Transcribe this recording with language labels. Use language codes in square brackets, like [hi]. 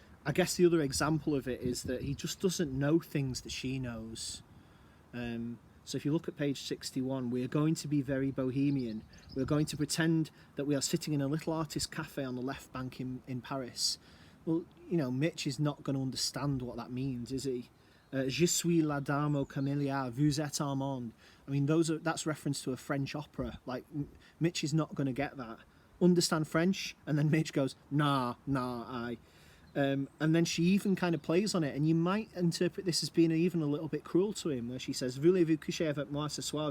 [en] I guess the other example of it is that he just doesn't know things that she knows. So if you look at page 61, we're going to be very bohemian. We're going to pretend that we are sitting in a little artist cafe on the left bank in Paris. Well, you know, Mitch is not going to understand what that means, is he? [fr] Je suis la dame au camélia, vous êtes un monde. [en] I mean, that's reference to a French opera. Like, Mitch is not going to get that. Understand French? And then Mitch goes, nah, I. And then she even kind of plays on it, and you might interpret this as being even a little bit cruel to him, where she says, [fr] voulez-vous coucher avec moi ce soir?